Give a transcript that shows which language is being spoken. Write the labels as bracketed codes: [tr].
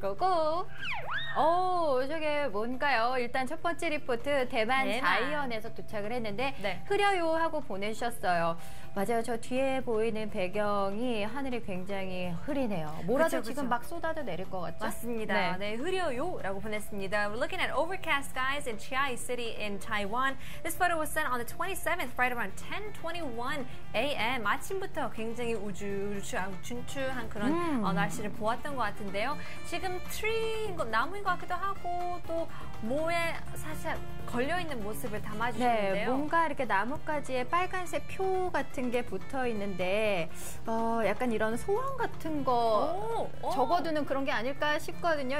[ko] 고고! 저게 뭔가요? 일단 첫 번째 리포트 대만 자이언에서 도착을 했는데 흐려요 하고 보내주셨어요. 맞아요. 저 뒤에 보이는 배경이 하늘이 굉장히 흐리네요. 뭐라도 그쵸. 지금 막 쏟아져 내릴 것 같죠? 맞습니다. 네, 흐려요 라고 보냈습니다. [en] We're looking at overcast skies in Chiayi City in Taiwan. This photo was sent on the 27th, right around 10:21 a.m. [ko] 아침부터 굉장히 우중충한 그런 날씨를 보았던 것 같은데요. 지금 나무인 것 같기도 하고 또 모에 살짝 걸려있는 모습을 담아주시는데요. 네, 뭔가 이렇게 나뭇가지에 빨간색 표 같은 게 붙어 있는데 약간 이런 소원 같은 거 적어두는 그런 게 아닐까 싶거든요.